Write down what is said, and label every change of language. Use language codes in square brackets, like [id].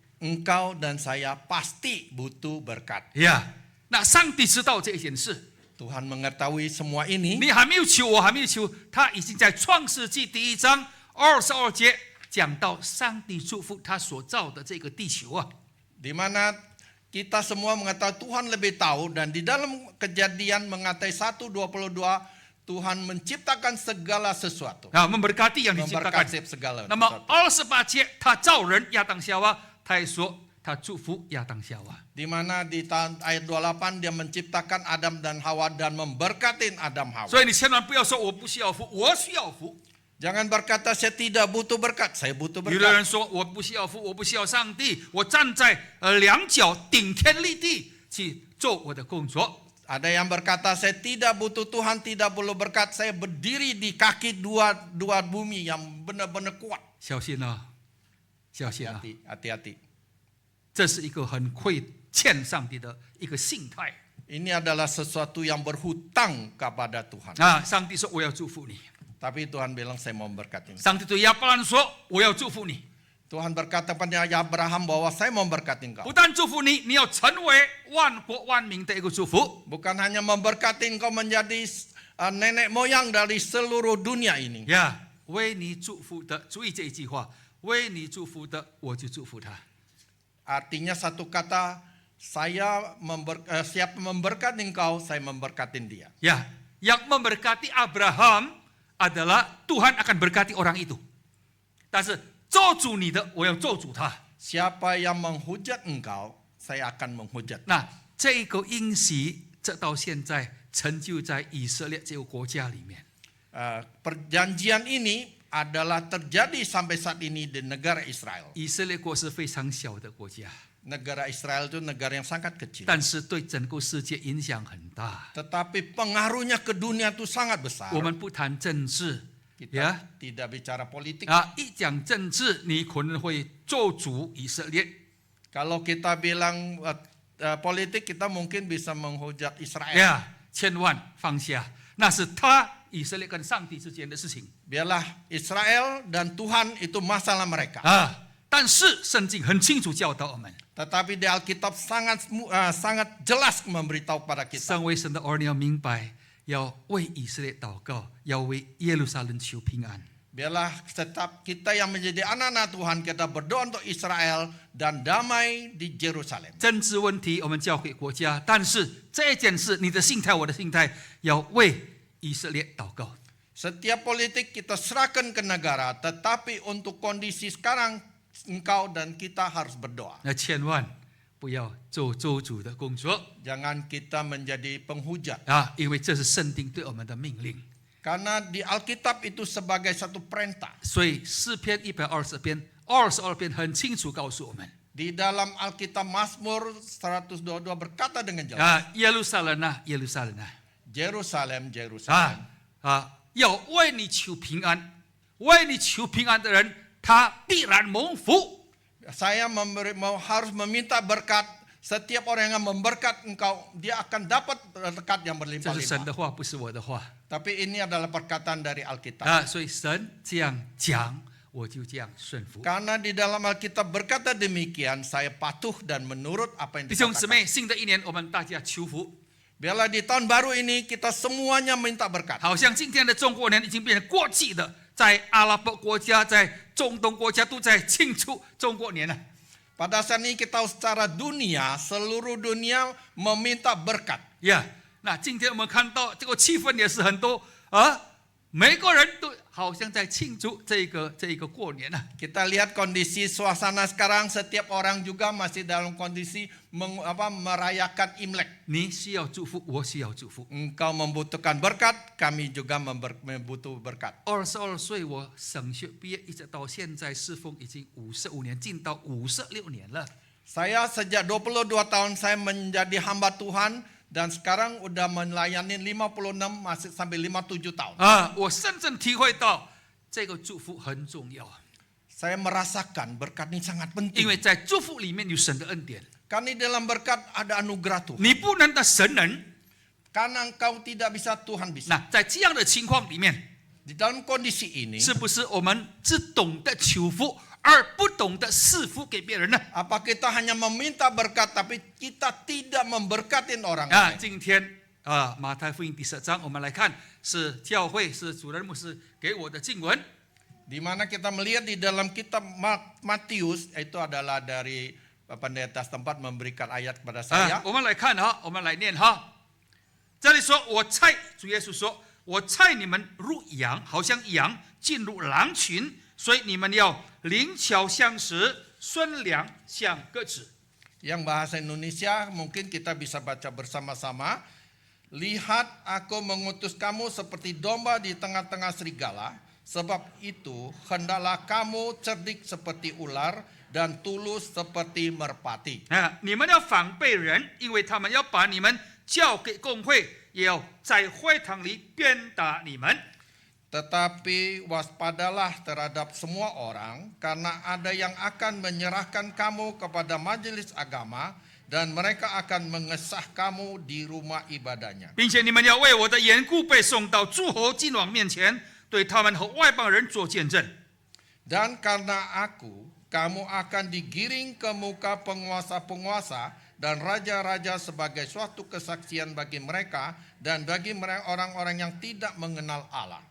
[id] Engkau dan saya pasti butuh berkat. [zh] 呀。那上帝知道这件事， [id] Tuhan mengetahui semua ini. [zh] 你还没有求，我还没有求，他已经在创世纪第1章22节讲到上帝祝福他所造的这个地球啊。 [id] Di mana kita semua mengetahui Tuhan lebih tahu, dan di dalam Kejadian mengatai 1:22 Tuhan menciptakan segala sesuatu. 啊，memberkati yang diciptakan。 Memberkati segala [zh] 那么 [id] sesuatu. [zh] 28节，他造人亚当夏娃，他也说他祝福亚当夏娃。 [id] Di mana di ayat 28 dia menciptakan Adam dan Hawa dan memberkatin Adam Hawa. [zh] 所以你千万不要说我不需要福，我需要福。 [id] Jangan berkata saya tidak butuh berkat, saya butuh [zh] 有的人 [id] berkat. [zh] 说我不需要福，我不需要上帝，我站在两脚顶天立地去做我的工作。 [id] Ada yang berkata saya tidak butuh Tuhan, tidak perlu berkat, saya berdiri di kaki dua bumi yang benar-benar kuat. [zh] 小心啊，小心啊， [id] Hati-hati. [zh] 这是一个很亏欠上帝的一个心态 [id] Ini adalah sesuatu yang berhutang kepada Tuhan. [zh] 啊！上帝说我要祝福你， [id] Tapi Tuhan bilang saya mau berkati. [zh] 上帝对亚伯兰说我要祝福你， [id] Tuhan berkata pada Abraham bahwa saya mau berkati engkau. [zh] 不但祝福你，你要成为万国万民的一个祝福。 [id] Bukan hanya memberkati engkau menjadi nenek moyang dari seluruh dunia ini. [zh] 呀，为你祝福的，注意这一句话，为你祝福的，我就祝福他。 [id] Artinya satu kata, siapa memberkati engkau, saya memberkatin dia. Ya, yang memberkati Abraham adalah Tuhan akan berkati orang itu. [zh] 但是咒诅你的，我要咒诅他。 [id] Siapa yang menghujat engkau, saya akan menghujat. [zh] 那这个应许，这到现在成就在以色列这个国家里面。 [id] Perjanjian ini adalah terjadi sampai saat ini di negara Israel. [zh] 以色列国是非常小的国家， [id] Negara Israel itu negara yang sangat kecil. [zh] 但是对整个世界影响很大。 [id] Tetapi pengaruhnya ke dunia itu sangat besar. [zh] 我们不谈政治， [id] Kita 呀 tidak bicara politik. [zh] 啊，一讲政治，你可能会咒诅以色列。 [id] Kalau kita bilang politik, kita mungkin bisa menghujat Israel. [zh] 呀，千万放下，那是他以色列跟上帝之间的事情 [id] Biarlah Israel dan Tuhan itu masalah mereka. 啊。 [zh] 但是圣经很清楚教导我们， [id] Tetapi di Alkitab sangat jelas memberitahu kepada kita. [zh] 身为神的儿女要明白，要为以色列祷告，要为耶路撒冷求平安。 [id] Biarlah setiap kita yang menjadi anak-anak Tuhan, kita berdoa untuk Israel dan damai di Yerusalem. [zh] 政治问题我们交给国家，但是这件事，你的心态，我的心态，要为以色列祷告。 [id] Setiap politik kita serahkan ke negara, tetapi untuk kondisi sekarang engkau dan kita harus berdoa. [zh] 那千万不要做咒诅的工作 [id] Jangan kita menjadi penghujat. [zh] 啊，因为这是圣经对我们的命令。 [id] Karena di Alkitab itu sebagai satu perintah. [zh] 所以诗篇120篇、22篇很清楚告诉我们 [id] Di dalam Alkitab Mazmur 122 berkata dengan jelas. [zh] 啊，耶路撒冷啊，耶路撒冷啊， [id] Jerusalem, Jerusalem. [zh] 要为你求平安，为你求平安的人，他必然蒙福。 [id] Saya harus meminta berkat. Setiap orang yang memberkat engkau, dia akan dapat berkat yang [zh] 这是神 [id] berlimpah-limpah. [zh] 的话，不是我的话 [id] Tapi ini adalah perkataan dari Alkitab. [zh] 啊，所以神这样讲，我就这样顺服。 [id] Karena di dalam Alkitab berkata demikian, saya patuh dan menurut apa yang [zh] 弟兄姊 [id] dikatakan. [zh] 妹，新的一年我们大家求福， [id] Biarlah di tahun baru ini kita semuanya minta berkat. [zh] 好像今天的中国年已经变成国际的，在阿拉伯国家、在中东国家都在庆祝中国年了。 [id] Pada saat ini kita secara dunia, seluruh dunia meminta berkat. [zh] 呀，那今天我们看到这个气氛也是很多啊，每个人都好像在庆祝这个过年啊。 [id] Kita lihat kondisi suasana sekarang, setiap orang juga masih dalam kondisi merayakan Imlek. [zh] 你需要祝福，我需要祝福。 [id] Engkau membutuhkan berkat, kami juga membutuh berkat. [zh] 22岁我神学毕业，一直到现在侍奉已经55年，进到56年了。 [id] Saya sejak 22 tahun saya menjadi hamba Tuhan dan sekarang udah melayani 56 masih sampai 57 tahun. [zh] 啊，我深深体会到这个祝福很重要。 [id] saya merasakan berkat ini sangat [zh] 因 [id] penting. [zh] 为在祝福里面有神的恩典， [id] Karena di dalam berkat ada anugerah Tuhan. [zh] 你不能的神能。 [id] Karena engkau tidak bisa, Tuhan bisa. [zh] 那在这样的情况里面， [id] Di dalam kondisi ini, [zh] 是不是我们只懂得求福，而不懂得赐福给别人呢？ [id] apa kita hanya meminta berkat tapi kita tidak memberkatin orang 啊， lain? [zh] 今天马太福音第10章，我们来看是教会是主任牧师给我的经文。 [id] Di mana kita melihat di dalam kitab Matius, itu adalah dari pendeta setempat memberikan ayat kepada 啊 saya.， [zh] 我们来看哈，我们来念哈。这里说，我差主耶稣说，我差你们如羊，好像羊进入狼群，所以你们要灵巧像蛇，顺良像鸽子。 [id] Yang bahasa Indonesia mungkin kita bisa baca bersama-sama. Lihat, aku mengutus kamu seperti domba di tengah-tengah serigala. Sebab itu, hendaklah kamu cerdik seperti ular dan tulus seperti merpati. [zh] 啊，你们要防备人，因为他们要把你们交给公会，也要在会堂里鞭打你们。 [id] Tetapi waspadalah terhadap semua orang, karena ada yang akan menyerahkan kamu kepada majelis agama, dan mereka akan mengesah kamu di rumah ibadahnya. [zh] 并且你们要为我的缘故被送到诸侯君王面前，对他们和外邦人做见证。 [id] Dan karena aku, kamu akan digiring ke muka penguasa-penguasa dan raja-raja sebagai suatu kesaksian bagi mereka dan bagi mereka orang-orang yang tidak mengenal Allah.